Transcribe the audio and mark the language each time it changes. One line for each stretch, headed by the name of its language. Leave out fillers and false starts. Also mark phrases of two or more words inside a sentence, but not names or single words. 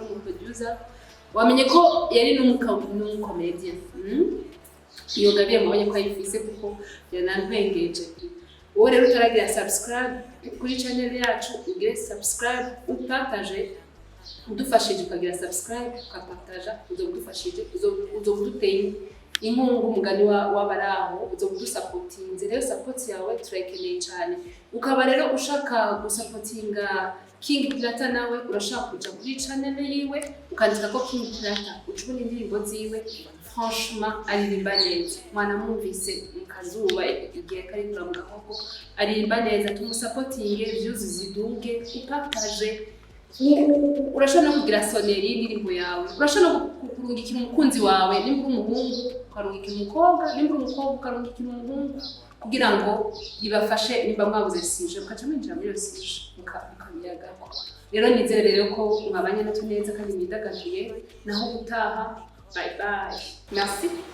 Rundi: umuproducer wamenye ko yari n'umucomedian iyo gabiye mubonye ko ayifise kuko yanantwengeje wowe rero utaragira subscribe kuri channel yacu ugire subscribe upartage udufashije ukagira subscribe ukapartaja uzodufashije uzoduteye inkungu umugani w'abaraho uzodusupportinze rero support yawe turakeneye cyane ukaba rero ushaka gusupportinga King Plat nawe urashaka kuja kuri channel yiwe ukandika ko King Plat ucubona indirimbo ziwe franchement aririmba neza mwana mwumvise mukazuba igihe kari kuramuka koko aririmba neza tumusupportinge views ziduge upartage urashobora no kugira soneri y'indirimbo yawe urashobora no kurungikira umukunzi wawe nimba umuhungu ukarungikira umukobwa nimba umukobwa ukarungikira umuhungu kugira ngo ibafashe nimba mwabuze sije mukaca mwinjira muri iyo sije mukabiyagako rero nizere rero ko mwabanye natwe neza kandi mwidagaduye naho gutaha
English: bye bye
Rundi: merci